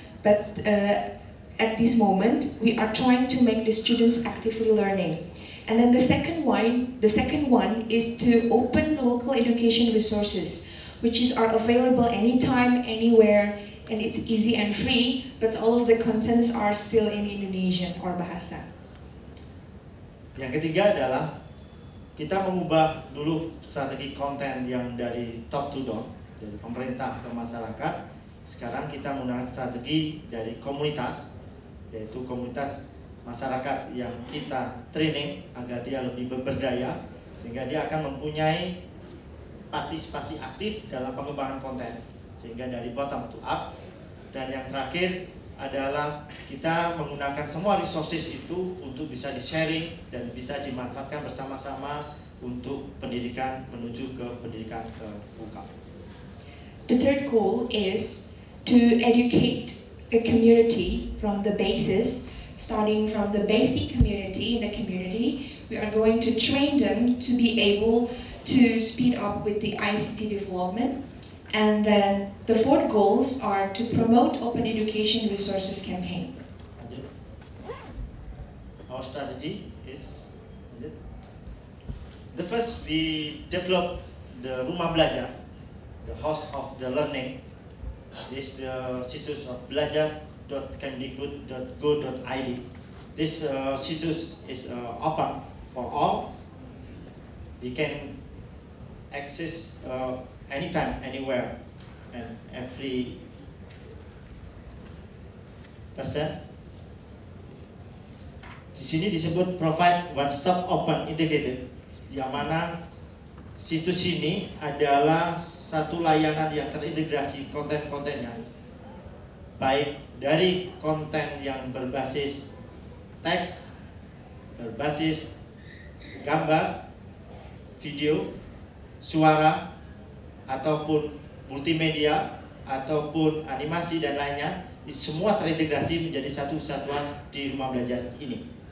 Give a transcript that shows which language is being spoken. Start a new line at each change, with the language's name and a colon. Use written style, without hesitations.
English: But at this moment, we are trying to make the students actively learning. And then the second one is to open local education resources, which are available anytime, anywhere, and it's easy and free, but all of the contents are still in Indonesian or bahasa.
Indonesian: Yang ketiga adalah kita mengubah dulu strategi konten yang dari
English: top to down,
Indonesian: dari pemerintah ke masyarakat. Sekarang kita menggunakan strategi dari komunitas, yaitu komunitas masyarakat yang kita training agar dia lebih berdaya, sehingga dia akan mempunyai partisipasi aktif dalam pengembangan konten, sehingga dari
English: bottom to up.
Indonesian: Dan yang terakhir adalah kita menggunakan semua resources itu untuk bisa di-sharing dan bisa dimanfaatkan bersama-sama untuk pendidikan menuju ke pendidikan terbuka.
English: The third goal is to educate a community from the basis, starting from the basic community. In the community, we are going to train them to be able to speed up with the ICT development. And then the fourth goals are to promote open education resources campaign. Our strategy is the first, we develop the Rumah Belajar, the house of the learning. This is the situs of belajar.kemdikbud.go.id. This situs is open for all. We can access anytime, anywhere, and every person.
Indonesian: Di sini disebut
English: provide one stop open integrated,
Indonesian: yang mana situs ini adalah satu layanan yang terintegrasi konten-kontennya, baik dari konten yang berbasis teks, berbasis gambar, video, suara, ataupun multimedia, ataupun animasi dan lainnya, semua terintegrasi menjadi satu kesatuan di Rumah Belajar ini.